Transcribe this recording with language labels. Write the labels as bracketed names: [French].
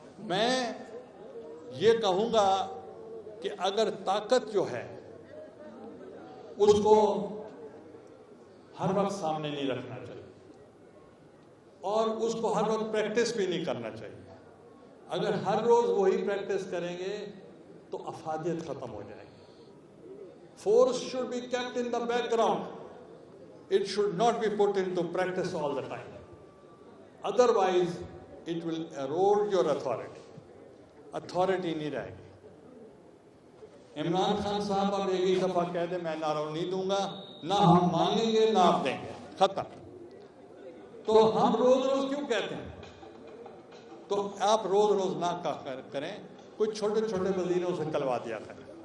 [Urdu] میں یہ کہوں گا کہ اگر طاقت جو ہے اس کو ہر وقت سامنے نہیں رکھنا چاہیے اور اس کو ہر وقت پریکٹس بھی نہیں کرنا چاہیے. اگر ہر روز وہی پریکٹس کریں گے تو افادیت ختم ہو جائے گی. [English] Force should be kept in the background. It should not be put into practice all the time. Otherwise, it will erode your authority. [Urdu] Authority نہیں رہے گی. عمران خان صاحب اب ایک ہی دفعہ کہہ دیں میں NRO نہیں دوں گا, نہ ہم مانگیں گے نہ آپ دیں گے, ختم. تو ہم روز روز کیوں کہتے ہیں؟ تو آپ روز روز نہ کریں, کچھ چھوٹے چھوٹے وزیروں سے کلوا دیا کریں.